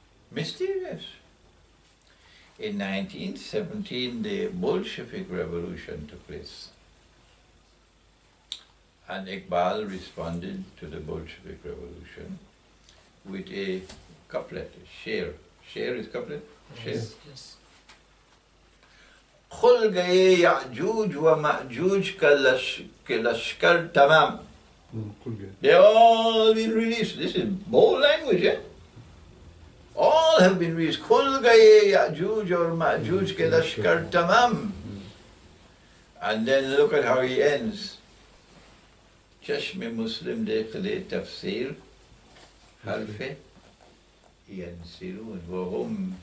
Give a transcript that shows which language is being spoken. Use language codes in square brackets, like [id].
[en] Mysterious. In 1917, the Bolshevik Revolution took place. And Iqbal responded to the Bolshevik Revolution with a couplet, a sher. Sher is couplet? Sher. Yes. [ur] खुल गए याजूज व माजूज के लश्कर तमाम. [en] They all been released. This is bold language, eh? All have been released. [ur] खुल गए याजूज और माजूज के लश्कर तमाम. [en] And then look at how he ends. [ur] चश्म मुस्लिम देख ले तफसीर हल्फे यंसिरून वहुम